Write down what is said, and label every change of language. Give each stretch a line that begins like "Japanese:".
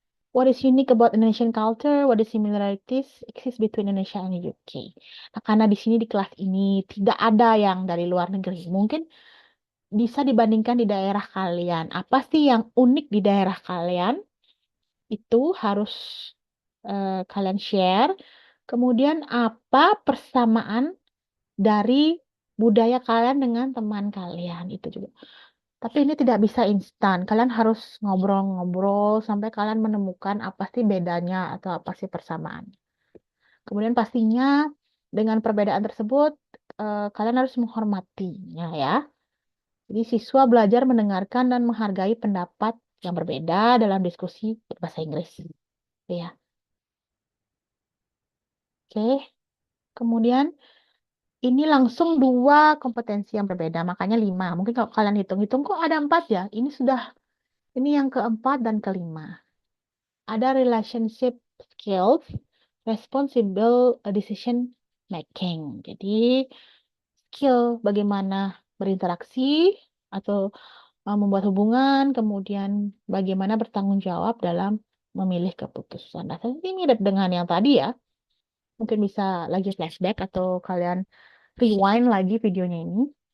English: What is unique about Indonesian culture? What is similarities exist between Indonesia and UK?
Indonesian: Nah, karena di sini di kelas ini tidak ada yang dari luar negeri, mungkin bisa dibandingkan di daerah kalian. Apa sih yang unik di daerah kalian? Itu harus kalian share. Kemudian apa persamaan dari budaya kalian dengan teman kalian? Itu juga. Tapi ini tidak bisa instan. Kalian harus ngobrol-ngobrol sampai kalian menemukan apa sih bedanya atau apa sih persamaan. Kemudian pastinya dengan perbedaan tersebut kalian harus menghormatinya ya. Jadi siswa belajar mendengarkan dan menghargai pendapat yang berbeda dalam diskusi berbahasa Inggris. Ya, oke. Kemudian ini langsung dua kompetensi yang berbeda, makanya lima. Mungkin kalau kalian hitung-hitung kok ada empat ya. Ini yang keempat dan kelima. Ada relationship skills, responsible decision making. Jadi skill bagaimana berinteraksi atau membuat hubungan, kemudian bagaimana bertanggung jawab dalam memilih keputusan. Nah, ini mirip dengan yang tadi ya. Mungkin bisa lagi flashback atau kalian rewind lagi videonya ini.